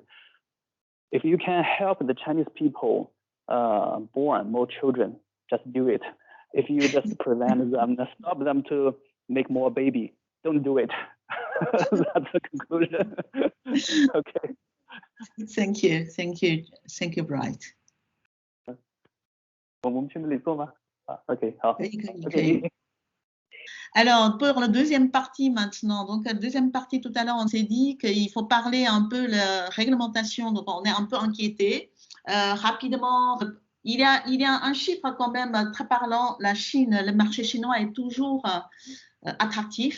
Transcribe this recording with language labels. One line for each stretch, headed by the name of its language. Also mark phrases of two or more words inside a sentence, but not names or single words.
English: If you can help the Chinese people born more children, just do it. If you just prevent them, stop them to make more baby, don't do it. That's the conclusion. Okay. Thank you, thank you, thank you, Bright.
Chinese: 我们去那里做吗？OK， 好。
French: 可以。Alors, pour la deuxième partie maintenant, donc la deuxième partie, tout à l'heure, on s'est dit qu'il faut parler un peu de la réglementation, donc on est un peu inquiété. Rapidement, il y a un chiffre quand même très parlant, la Chine, le marché chinois est toujours attractif.